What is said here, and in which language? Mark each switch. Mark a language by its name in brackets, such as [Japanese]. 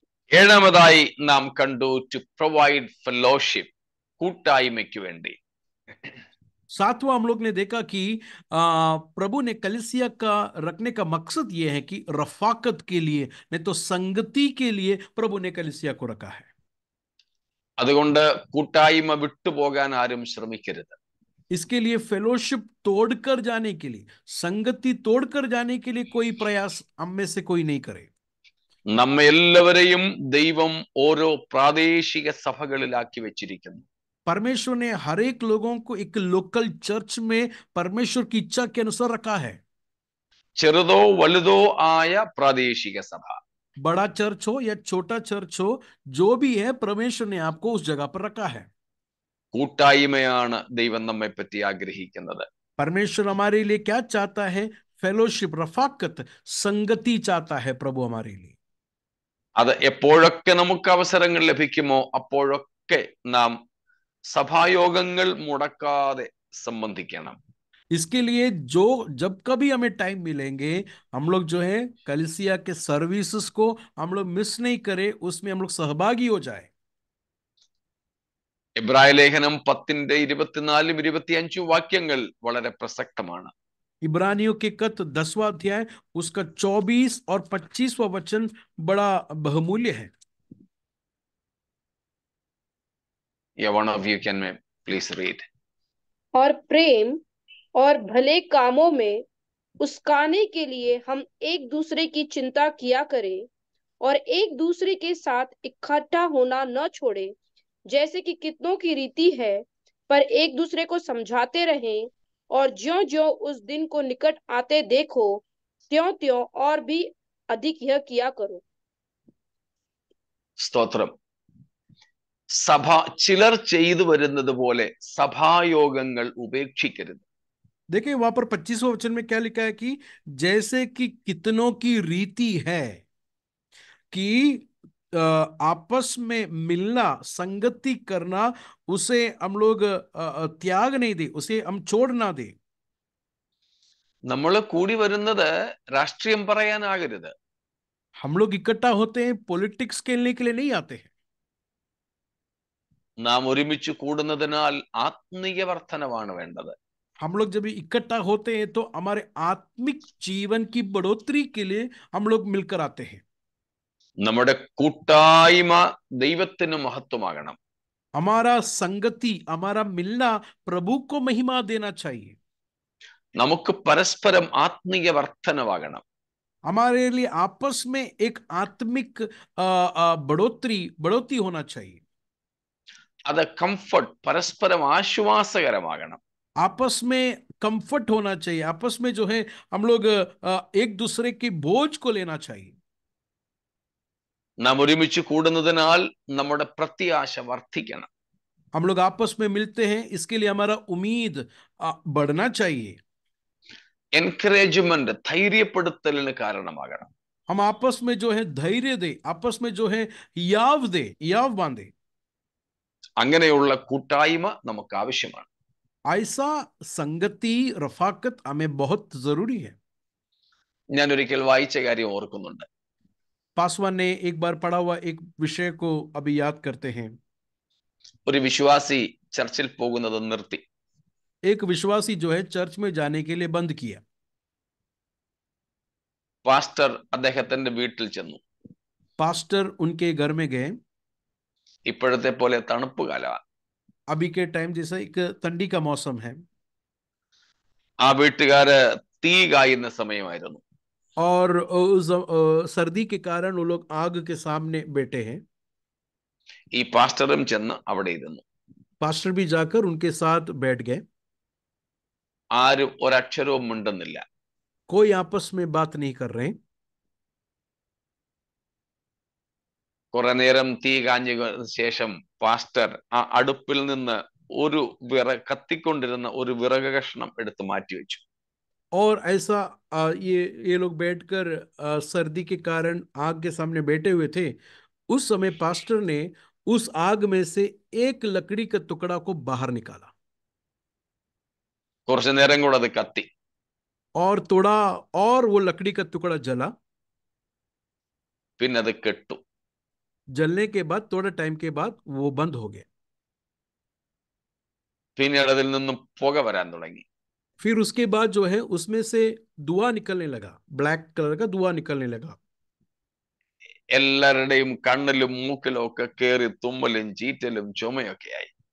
[Malayalam] ഏഴാമതായി നാം കണ്ടു, [English] to provide fellowship, [Malayalam] കൂട്ടായ്മയ്ക്ക് വേണ്ടി. [Hindi] सातवां हम लोग ने देखा कि प्रभु ने कलीसिया का रखने का मकसद यह है कि रफाकत के लिए, नहीं तो संगति के लिए प्रभु ने कलीसिया को रखा है। [Malayalam] അതുകൊണ്ട് കൂട്ടായ്മ വിട്ടുപോകാൻ ആരും ശ്രമിക്കരുത്. [Hindi] इसके लिए फेलोशिप तोड़कर जाने के लिए, संगति तोड़कर जाने के लिए कोई प्रयास हम में से कोई नहीं करे। [Malayalam] നമ്മെ എല്ലാവരെയും ദൈവം ഓരോ പ്രാദേശിക സഭകളിലാക്കി വെച്ചിരിക്കുന്നു. [Hindi] परमेश्वर ने हर एक लोगों को एक लोकल चर्च में परमेश्वर की इच्छा के अनुसार रखा है। [Malayalam] ചെറുതോ വലുതോ ആയ പ്രാദേശിക സഭ, [Hindi] बड़ा चर्च हो या छोटा चर्च हो, जो भी है परमेश्वर ने आपको उस जगह पर रखा है। [Malayalam] കൂട്ടായ്മയാണ് ദൈവം നമ്മെ പറ്റി ആഗ്രഹിക്കുന്നത്. [Hindi] परमेश्वर हमारे लिए क्या चाहता है? फेलोशिप, रफाकत, संगति चाहता है प्रभु हमारे लिए। [Malayalam] അത് എപ്പോഴൊക്കെ നമുക്ക് അവസരങ്ങൾ ലഭിക്കുമോ അപ്പോഴൊക്കെ നാം സഭായോഗങ്ങൾ മുടക്കാതെ സംബന്ധിക്കണം. [Hindi] इसके लिए जो जब कभी हमें टाइम मिलेंगे, हम लोग जो है कलीसिया के सर्विसेज को हम लोग मिस नहीं करें, उसमें हम लोग सहभागी हो जाए। [Malayalam] എബ്രായ ലേഖനം 10:24-25 വാക്യങ്ങൾ വളരെ പ്രസക്തമാണ്. [Hindi] इब्रानियों के खत 10वां अध्याय उसका 24 और 25वां वचन बड़ा बहुमूल्य है। [English] Yeah, one of you can please read. [Hindi] और प्रेम और भले कामों में उस्काने के लिए हम एक दूसरे की चिंता किया करें और एक दूसरे के साथ इकट्ठा होना न छोड़े, जैसे कि कितनों की रीति है, पर एक दूसरे को समझाते रहें, और ज्यों ज्यों उस दिन को निकट आते देखो, त्यों त्यों और भी अधिक यह किया करो। [Malayalam] സ്തോത്രം. ചിലർ ചെയ്തു വരുന്നത് പോലെ സഭായോഗങ്ങൾ ഉപേക്ഷിക്കരുത്. [Hindi] देखिए वहां पर 25वां वचन में क्या लिखा है कि जैसे कि कितनों की रीति है कि आपस में मिलना, संगति करना, उसे हम लोग त्याग नहीं दे, उसे हम छोड़ ना दे। [Malayalam] നമ്മൾ കൂടി വരുന്നത് രാഷ്ട്രീയം പറയാനാകരുത്. [Hindi] हम लोग इकट्ठा होते हैं पॉलिटिक्स खेलने के लिए नहीं आते हैं। [Malayalam] നാം ഒരുമിച്ച് കൂടുന്നതിനാൽ ആത്മീയ വർധനവാണ് വേണ്ടത്. [Hindi] हम लोग जब इकट्ठा होते हैं तो हमारे आत्मिक जीवन की बढ़ोतरी के लिए हम लोग मिलकर आते हैं। [Malayalam] നമ്മുടെ കൂട്ടായ്മ ദൈവത്തിന് മഹത്വമാകണം. [Hindi] हमारा संगति, हमारा मिलना प्रभु को महिमा देना चाहिए। [Malayalam] നമുക്ക് പരസ്പരം ആത്മീയ വർധനവാകണം. [Hindi] हमारे लिए आपस में एक आत्मिक बढ़ोतरी होना चाहिए। [Malayalam] അത് കംഫർട്ട്, പരസ്പരം ആശ്വാസകരമാകണം. [Hindi] आपस में कंफर्ट होना चाहिए, आपस में जो है हम लोग एक दूसरे की बोझ को लेना चाहिए। [Malayalam] നാം ഒരുമിച്ച് കൂടുന്നതിനാൽ നമ്മുടെ പ്രത്യാശ വർദ്ധിക്കണം. [Hindi] हम लोग आपस में मिलते हैं, इसके लिए हमारा उम्मीद बढ़ना चाहिए। [Malayalam] എൻകറേജ്മെന്റ്, ധൈര്യപ്പെടുത്തലിന് കാരണമാകണം. [Hindi] हम आपस में जो है धैर्य दे, आपस में जो है याव बांधे। [Malayalam] അങ്ങനെയുള്ള കൂട്ടായ്മ നമുക്ക് ആവശ്യമാണ്. [Hindi] ऐसा संगति, रफाकत हमें बहुत जरूरी है। [Malayalam] ഞാൻ ഒരിക്കൽ വായിച്ച കാര്യം ഓർക്കുന്നുണ്ട്. [Hindi] पासवान ने एक बार पढ़ा हुआ एक विषय को अभी याद करते हैं। [Malayalam] ഒരു വിശ്വാസി ചർച്ചിൽ പോകുന്നത് നിർത്തി. [Hindi] एक विश्वासी जो है चर्च में जाने के लिए बंद किया। [Malayalam] പാസ്റ്റർ അദ്ദേഹത്തിന്റെ വീട്ടിൽ ചെന്നു. [Hindi] पास्टर उनके घर में गए। [Malayalam] ഇപ്പോഴത്തെ പോലെ തണുപ്പ് കാലമാണ്. [Hindi] अभी के टाइम जैसा एक ठंडी का मौसम है। [Malayalam] ആ വീട്ടുകാര് തീ കായുന്ന സമയമായിരുന്നു. [Hindi] और उस सर्दी के कारण वो लोग आग के सामने बैठे हैं। [Malayalam] ഈ പാസ്റ്ററും ചെന്ന് അവിടെ ഇരുന്നു. [Hindi] पास्टर भी जाकर उनके साथ बैठ गए। [Malayalam] ആരും ഒരക്ഷരവും മിണ്ടുന്നില്ല. [Hindi] कोई आपस में बात नहीं कर रहे। [Malayalam] കുറെ നേരം തീ കാഞ്ഞ ശേഷം പാസ്റ്റർ ആ അടുപ്പിൽ നിന്ന് ഒരു കത്തിക്കൊണ്ടിരുന്ന ഒരു വിറക് കഷ്ണം എടുത്ത് മാറ്റിവെച്ചു. [Hindi] और ऐसा ये लोग बैठकर सर्दी के कारण आग के सामने बैठे हुए थे। उस समय पास्टर ने उस आग में से एक लकड़ी का टुकड़ा को बाहर निकाला। [Malayalam] കുറച്ചു നേരം കൂടെ അത് കത്തി. [Hindi] और थोड़ा और वो लकड़ी का टुकड़ा जला। [Malayalam] പിന്നെ അത് കെട്ടു. [Hindi] जलने के बाद थोड़ा टाइम के बाद वो बंद हो गया। [Malayalam] പിന്നീട് അതിൽ നിന്നും പുക വരാൻ തുടങ്ങി. [Hindi] फिर उसके बाद जो है उसमें से धुआं निकलने लगा, ब्लैक कलर का धुआं निकलने लगा। [Malayalam] എല്ലാവരുടെയും കണ്ണിലും മൂക്കിലും ഒക്കെ കേറി തുമ്മലും ചീറ്റലും ചുമയൊക്കെ ആയി.